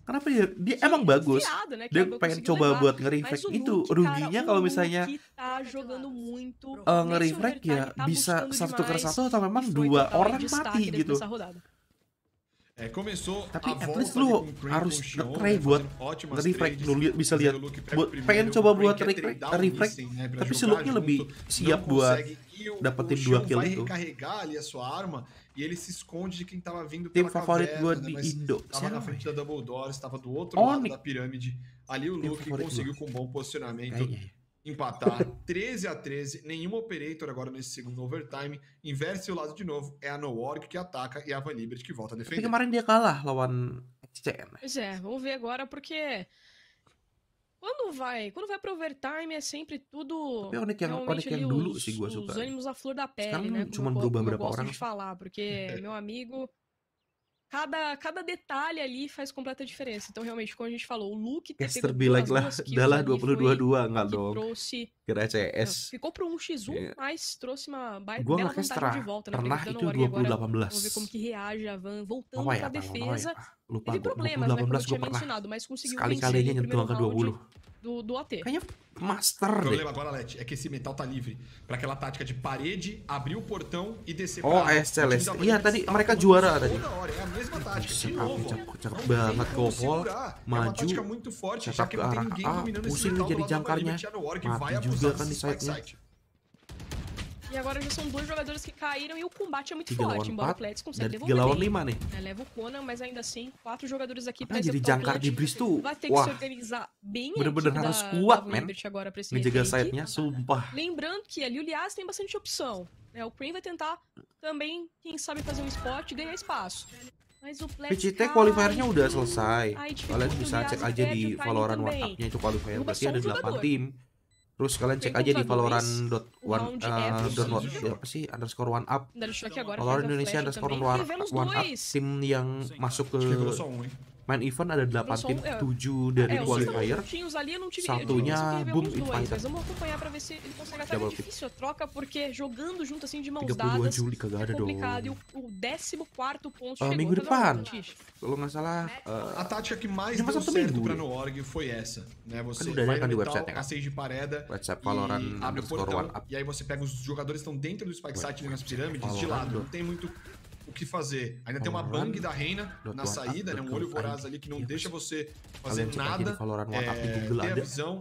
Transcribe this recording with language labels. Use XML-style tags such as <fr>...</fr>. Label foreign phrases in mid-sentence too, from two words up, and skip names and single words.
<id>Kenapa ya? Dia emang bagus. Dia pengen coba buat nge-reflect itu. Ruginya kalau misalnya nge-reflect ya bisa 1-1 atau memang 2 orang mati gitu. Tapi</id> <en>at least</en> <id>lu harus nge-try buat nge-reflect. Lu bisa lihat, pengen coba buat reflect, tapi si Luke-nya lebih siap buat dapetin 2 kill itu.</id> <pt>E ele se esconde de quem tava vindo pela caverna, né? Mas tava na frente da Double Doors, tava do outro lado da pirâmide. Ali o Luke conseguiu com bom posicionamento empatar 13-13. Nenhum operator agora nesse segundo overtime. Inverte o lado de novo. É a Nobar que ataca e a Liberty que volta a defender.</pt> <id>Tapi kemarin dia kalah lawan XCN.</id> <pt>Pois é, vamos ver agora porque quando vai pro overtime é sempre tudo</pt> <id>realmente yang dulu sih gua suka.</id> <pt>Os ânimos à flor da pele,</pt> <id>sekarang</id> <pt>né?</pt> <id>Cuma berubah berapa</id> <pt>eu gosto</pt> <id>orang</id> <pt>de falar, porque meu amigo, cada detalhe ali faz completa diferença. Então realmente, como a gente falou, o Luke</pt> <id>Caster bilang lah, adalah 22-2 enggak dong. Kira CS.</id> <pt>Ficou pro 1x1, mas trouxe uma bela vantagem de volta, né?</pt> <id>Pernah itu 2018.</id> <pt>Vamos ver como que reage a Van voltando pra defesa. Teve problemas, né, como eu tinha mencionado, mas conseguiu vencer no primeiro round do AT.</pt> <id>Kayaknya master deh.</id> <pt>O problema agora, Let, é que esse metal tá livre pra aquela tática de parede, abrir o portão e descer pra...</pt> <id>Oh, Celeste. Iya, tadi mereka juara tadi.</id> <pt>É a mesma tática, de novo.</pt> <id>Cakep banget Kohol, maju, cetak ke arah A, pusing jadi jangkarnya, mati juga kan di side-nya.</id> <pt>E agora já são 2 jogadores que caíram e o combate é muito forte, embora o Pletz consiga devolver.</pt> <id>3 lawan 5 nih.</id> <pt>Leva o Conan, mas ainda assim, 4 jogadores aqui pra</pt> <id>jadi jangkar di Breeze tuh.</id> <pt>Vai ter que se organizar bem</pt> <id>bener-bener harus kuat, men.</id> <pt>Agora pra esse</pt> <id>ngejaga side-nya, sumpah.</id> <pt>Lembrando que ali o Lias tem bastante opção. O Cream vai tentar também, quem sabe, fazer um spot e ganhar espaço. Mas o Pletz</pt> <id>PCT qualifiernya udah selesai. Kalian bisa cek aja di Valorant WhatsApp-nya itu qualifier. Berarti ada 8 tim. Terus kalian cek aja di Valorant.one apa sih _1up. Valorant Indonesia _1up, tim yang masuk ke</id> <en>main event</en> <id>ada 8 tim, 7 dari qualifier, satunya boom invited.</id> <en>Double pick.</en> <pt>Difícil a troca porque jogando junto assim de mãos dadas é complicado. E o 14º ponto chegou</pt> <id>minggu depan. Kalau nggak salah</id> <pt>a tática que mais deu certo pra Noorg foi essa, né? Você vai no metal, a de pareda e abre o portão, e aí você pega os jogadores que estão dentro do spike site nas pirâmides de lado, não tem muito o que fazer. Ainda tem uma bang da Reina na saída, né? Um olho voraz ali que não deixa você fazer nada, ter a visão.</pt>